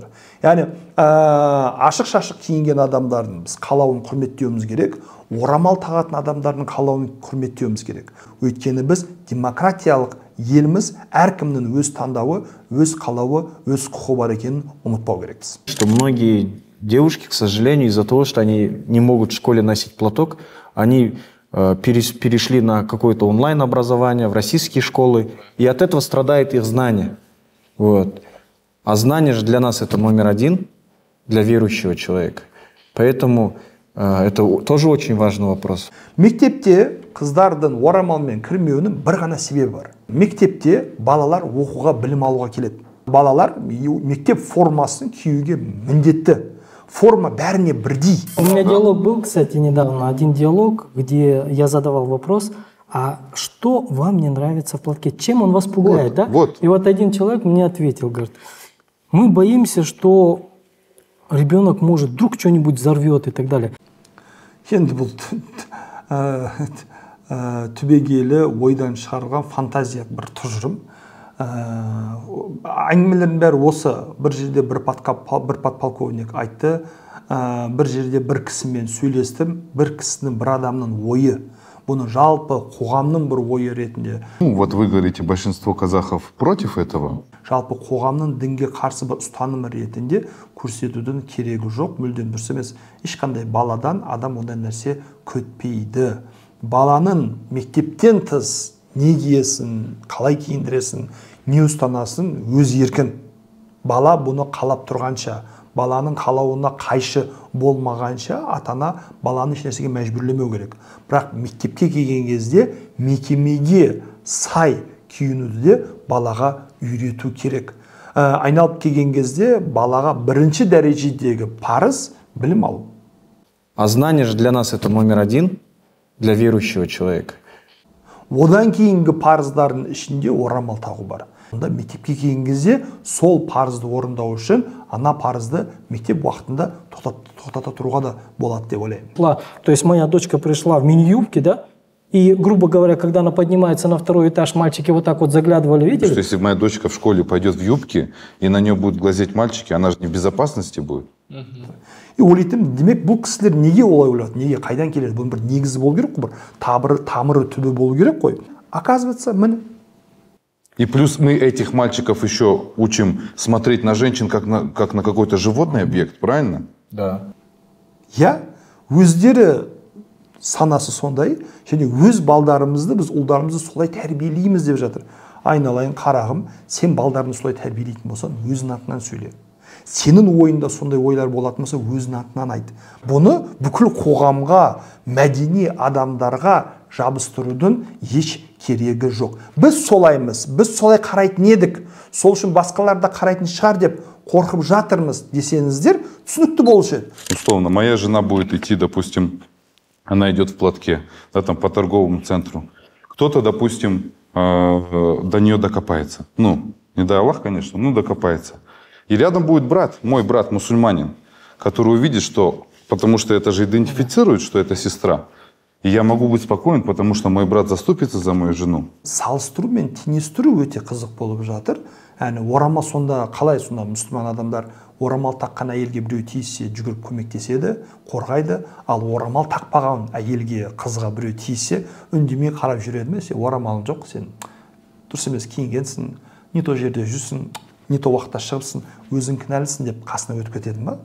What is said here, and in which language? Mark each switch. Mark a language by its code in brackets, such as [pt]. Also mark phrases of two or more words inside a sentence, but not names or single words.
[kk] Яғни ашық-шашық киінген адамдардың біз қалауын құрметтеуіміз керек, орамал тағатын адамдардың қалауын құрметтеуіміз керек. Өйткені біз демократиялық еліміз, әркімнің өз таңдауы, өз қалауы, өз құқы бар екенін ұмытпау керекпіз. [ru] Что многие девушки, к сожалению, из-за того, что они не могут в школе носить платок, они перешли на какое-то онлайн-образование, в российские школы, и от этого страдает их знание. Вот. А знание же для нас это номер один, для верующего человека. Поэтому это тоже очень важный вопрос. [kk] Мектепте қыздардың орамалмен кірмеуінің бір ғана себебі бар. Мектепте балалар оқуға, білім алуға келеді. Балалар мектеп формасын киюге міндетті. Форма бәріне бірдей. [ru] У меня диалог был, кстати, недавно, один диалог, где я задавал вопрос, а что вам не нравится в платке? Чем он вас пугает, да? Вот. И вот один человек мне ответил, говорит, мы боимся, что ребенок может вдруг что-нибудь взорвет и так далее. [kk] Енді бұл түбегейлі ойдан шығарған фантазия бір тұжырым. Әңгімелердің бәрі осы. Бір жерде бір подполковник айтты, бір жерде бір кісімен сөйлестім, бір кісінің, бір адамның ойы. Бұны жалпы қоғамның бір ойы ретінде. [ru] Вот вы говорите, большинство казахов против этого. [kk] Жалпы қоғамның дінге қарсы бір ұстанымы ретінде көрсетудің керегі жоқ, мүлдем дұрыс емес. Ешқандай баладан адам ондай нәрсе күтпейді. Баланың мектептен тыс не киесін, қалай киіндіресін, не ұстанасын өз еркін. Бала бұны қалап тұрғанша, баланың қалауына қайшы болмағанша ата-ана баланы ешнәрсеге мәжбүрлемеу керек. Бірақ мектепке келген кезде мекемеге сай киінуді де балаға үйрету керек. Айналып келген кезде балаға бірінші дәрежедегі парыз білім алу. [ru] А знание же для нас это номер один, для верующего человека. [kk] Одан кейінгі парыздардың ішінде орамал тағу бар. Онда мектепке келген кезде сол парызды орындау үшін ана парызды мектеп уақытында тоқтата тұруға да болады деп ойлаймын. [ru] То есть моя дочка пришла в мини-юбке, да? И, грубо говоря, когда она поднимается на второй этаж, мальчики вот так вот заглядывали, видели? Что если моя дочка в школе пойдет в юбке, и на нее будут глазеть мальчики, она же не в безопасности будет. [kk] И ойлайтын, демек бұл кісілер неге олай ойлайды, неге қайдан келеді, бұның бір негізі болу керек қой, бір тамыры түбі болу керек қой. Оказывается, міне. [ru] И плюс мы этих мальчиков еще учим смотреть на женщин как на какой-то животный объект, правильно? Да. [kk] Я өздері санасы сондай, және өз балдарымызды, біз ұлдарымызды солай тәрбиелейміз деп жатыр. Айналайын қарағым, сен балдарыңды солай тәрбиелейтін болсаң, өзің атынан сөйле. Сенің ойында сондай ойлар болатын болса, өзің атынан айт. Бұны бүкіл қоғамға, мәдени адамдарға жабыстырудың еш керегі жоқ. Біз солаймыз, біз солай қарайтын едік, сол үшін басқалар да қарайтын шығар деп қорқып жатырмыз десеңіздер, түсінікті болушы еді. [ru] Условно, моя жена будет идти, допустим, она идет в платке, да, там, по торговому центру. Кто-то, допустим, до нее докопается. Ну, не дай Аллах, конечно, но докопается. И рядом будет брат, мой брат, мусульманин, который увидит, что... Потому что это же идентифицирует, что это сестра. И я могу быть спокоен, потому что мой брат заступится за мою жену. [kk] Салыстыру мен теңестіру өте қызық болып жатыр. Яғни орамал сонда қалай сонда мұсылман адамдар орамал таққан әйелге біреу тиіссе жүгіріп көмектеседі, қорғайды, ал орамал тақпаған әйелге, қызға біреу тиіссе үндемей қарап жүреді ме? Сен орамалың жоқ, сен дұрыс емес киінгенсің, [ru] не то [kk] жерде жүрсің, [ru] не то [kk] уақытта шығыпсың, өзің кінәлісің деп қасына өтіп кетеді ме?